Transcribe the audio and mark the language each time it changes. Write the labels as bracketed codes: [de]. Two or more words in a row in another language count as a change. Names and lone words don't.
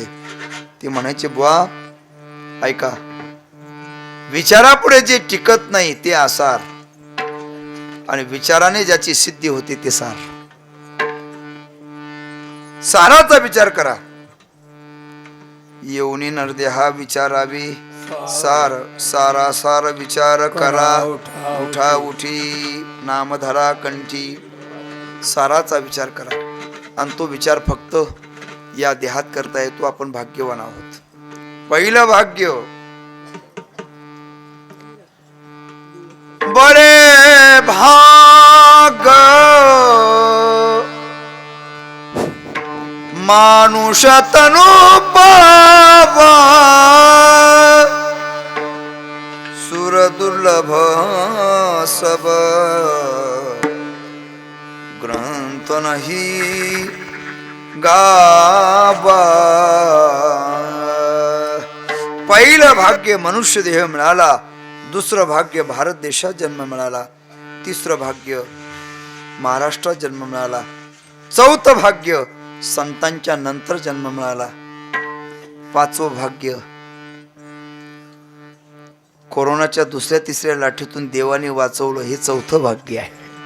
[mr] ते म्हणायचे, बुवा ऐका, विचारापुढे जे टिकत नाही ते आसार, आणि विचाराने ज्याची सिद्धी होते ते सार. साराचा विचार करा. येऊनी नरदेहा विचारावी सार. सारा सार विचार करा. उठा उठी नामधरा कंठी. साराचा विचार करा. आणि तो विचार फक्त या देहात करता येतो. आपण भाग्यवान आहोत. पहिलं भाग्य, [hi] बडे भाग मानुष तनु पावा सुर दुर्लभ सब ग्रंथ नाही गावा. [mr] पहिलं भाग्य मनुष्य देह मिळाला, दुसरं भाग्य भारत देशात जन्म मिळाला, तिसरं भाग्य महाराष्ट्रात जन्म मिळाला, चौथं भाग्य संतांच्या नंतर जन्म मिळाला, पाचवं भाग्य कोरोनाच्या दुसऱ्या तिसऱ्या लाटेतून देवाने वाचवलं, हे चौथं भाग्य आहे.